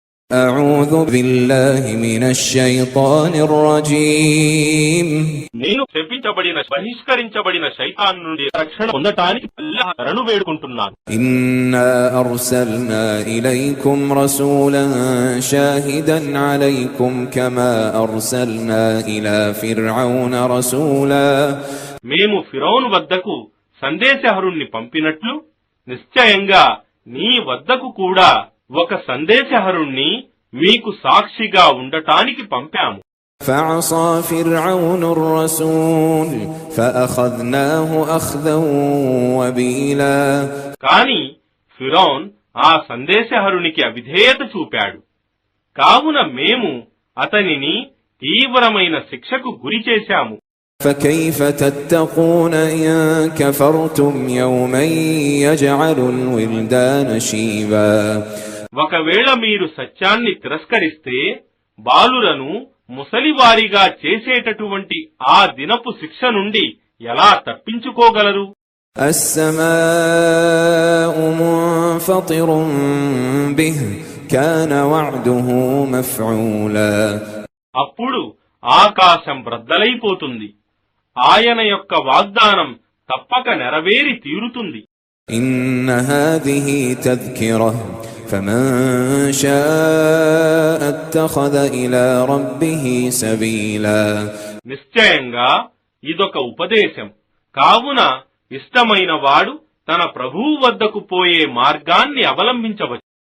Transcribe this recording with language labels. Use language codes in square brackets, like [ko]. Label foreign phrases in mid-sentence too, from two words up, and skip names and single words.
[ar] أعوذ بالله من الشيطان الرجيم [te] నేను శపించబడిన బహిష్కరించబడిన శైతాన్ నుండి రక్షణ పొందటానికి అల్లాహ్ శరణు వేడుకుంటున్నాను. [ar] إنا أرسلنا إليكم رسولا شاهدا عليكم كما أرسلنا إلى فرعون رسولا [te] మేము ఫిరౌను వద్దకు సందేశహరుణ్ణి పంపినట్లు నిశ్చయంగా నీ వద్దకు కూడా ఒక సందేశహరుణ్ణి మీకు సాక్షిగా ఉండటానికి పంపాము. [ar] فعصى فرعون الرسول فأخذناه أخذا وبيلا [te] కాని ఫిరౌన్ ఆ సందేశహరునికి అవిధేయత చూపాడు. కావున మేము అతనిని తీవ్రమైన శిక్షకు గురి చేశాము. [ar] فكيف تتقون إن كفرتم يوما يجعل الولدان شيبا [te] ఒకవేళ మీరు సత్యాన్ని తిరస్కరిస్తే బాలులను ముసలివారిగా చేసేటటువంటి ఆ దినపు శిక్ష నుండి ఎలా తప్పించుకోగలరు? [ar] السماء منفطر به كان وعده مفعولا [te] అప్పుడు ఆకాశం బ్రద్దలైపోతుంది. ఆయన యొక్క వాగ్దానం తప్పక నెరవేరి తీరుతుంది. [ar] إن هذه تذكرة فمن شاء اتخذ إلى ربه سبيلا [te] నిశ్చయంగా ఇదొక ఉపదేశం. కావున ఇష్టమైన వాడు తన ప్రభువు వద్దకు పోయే మార్గాన్ని అవలంబించవచ్చు.